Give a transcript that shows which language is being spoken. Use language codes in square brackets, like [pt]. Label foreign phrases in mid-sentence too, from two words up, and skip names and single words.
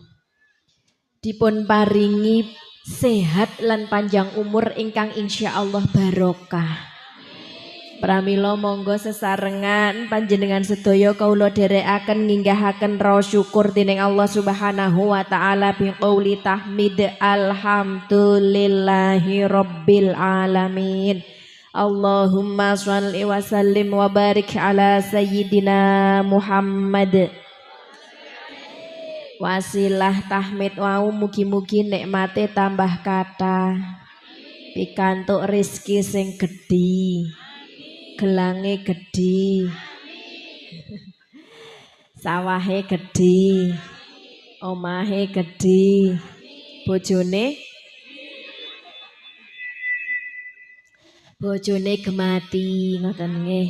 [jv] Dipun paringi sehat lan panjang umur ingkang insyaallah barokah. Pramila monggo sesarengan panjenengan sedaya kaula dherekaken nginggahaken raos syukur dening Allah [ar] سبحانه وتعالى بقول تحميد الحمد لله رب العالمين. اللهم صل وسلم وبارك على سيدنا محمد. [jv] Wasilah tahmid wau mugi-mugi nikmate tambah kathah. Pikantuk rezeki sing gedhi. Gelange gedhi, sawahe gedhi, omahe gedhi, bojone gemati ngoten nggih.